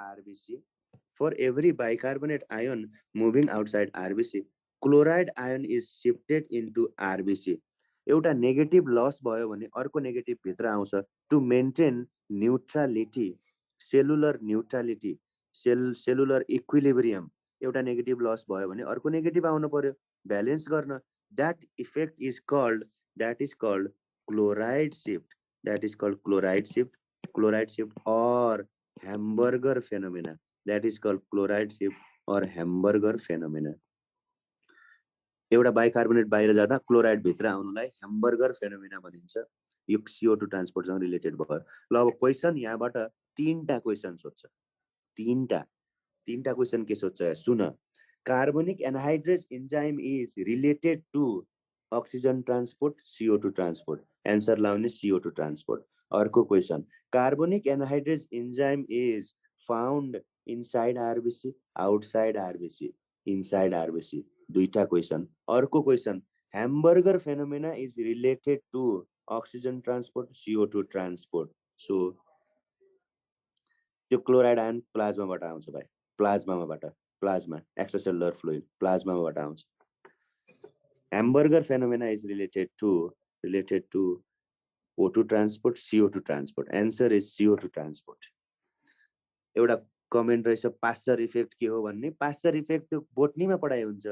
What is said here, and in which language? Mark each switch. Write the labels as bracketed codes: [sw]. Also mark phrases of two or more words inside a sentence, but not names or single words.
[en] RBC chloride ion is shifted into RBC [ne] एउटा [en] negative loss [ne] भयो भने अर्को नेगेटिभ भित्र आउँछ [en] to maintain neutrality cellular equilibrium [ne] एउटा [en] negative loss [ne] भयो भने अर्को नेगेटिभ आउनु पर्यो ब्यालेन्स गर्न [en] that effect is called chloride shift or hamburger phenomena that is called chloride shift or hamburger phenomena [ne] एउटा बाइकार्बोनेट बाहिर जाँदा क्लोराइड भित्र आउनुलाई [en] hamburger phenomena [ne] भनिन्छ यो CO2 ट्रान्सपोर्टसँग रिलेटेड भयो ल अब क्वेशन यहाँबाट तीनटा क्वेशन सोध्छ तीनटा क्वेशन के सोध्छ सुन [en] carbonic anhydrase enzyme is related to oxygen transport CO2 transport answer लाउने CO2 transport अर्को question carbonic anhydrase enzyme is found inside RBC outside RBC inside RBC दुईटा question अर्को question hamburger phenomena is related to oxygen transport CO2 transport so [ne] त्यो [en] chloride ion [ne] प्लाज्माबाट आउँछ भाइ [en] plasma extracellular fluid [ne] प्लाज्माबाट आउँछ [en] hamburger phenomena is related to O2 transport CO2 transport answer is CO2 transport [ne] एउटा कमेन्ट रहेछ [en] Pasteur effect [ne] के हो भन्ने [en] Pasteur effect [ne] त्यो बोटनीमा पढाइ